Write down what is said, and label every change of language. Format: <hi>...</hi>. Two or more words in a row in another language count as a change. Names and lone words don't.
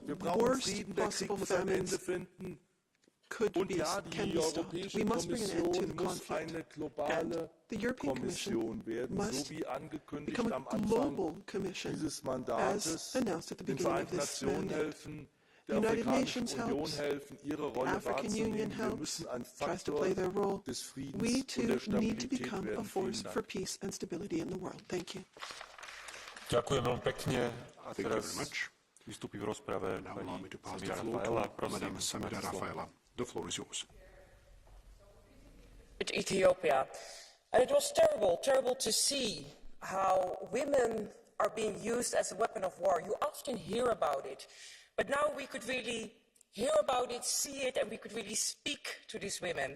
<de>Wir brauchen Frieden, der Krieg muss ein Ende finden. Und ja, die Europäische Kommission muss eine globale Kommission werden, so wie angekündigt am Anfang dieses Mandates, den Vereinten Nationen helfen, der Afrikanischen Union helfen, ihre Rolle wahrzunehmen. Wir müssen ein Faktor des Friedens und der Stabilität werden. Vielen Dank.</de> <sk>Ďakujem veľmi pekne. A teraz vystúpi v rozprave pani Samira Rafaela.</sk> <en>The floor is yours. Ethiopia. And it was terrible to see how women are being used as a weapon of war. You often hear about it, but now we could really hear about it, see it, and we could really speak to these women.</en>